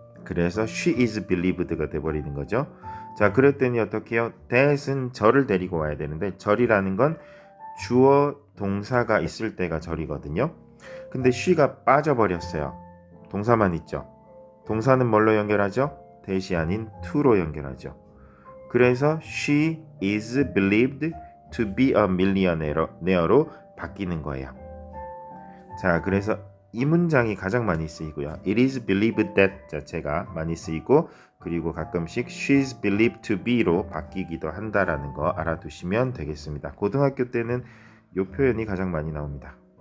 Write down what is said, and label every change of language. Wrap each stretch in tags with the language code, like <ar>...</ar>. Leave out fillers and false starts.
<ko>그래서</ko> <en>she is believed</en> <ko>가 돼버리는 거죠. 자, 그랬더니 어떻게 해요? that은 절을 데리고 와야 되는데 절이라는 건 주어 동사가 있을 때가 절이거든요. 근데 she가 빠져버렸어요. 동사만 있죠. 동사는 뭘로 연결하죠? that이 아닌 to로 연결하죠. 그래서</ko> <en>she is believed to be a millionaire로</en> <ko>바뀌는 거예요. 자, 그래서 이 문장이 가장 많이 쓰이고요.</ko> <en>It is believed that</en> <ko>자체가 많이 쓰이고 그리고 가끔씩</ko> <en>she's believed to be</en> <ko>로 바뀌기도 한다라는 거 알아두시면 되겠습니다. 고등학교 때는 이 표현이 가장 많이 나옵니다.</ko>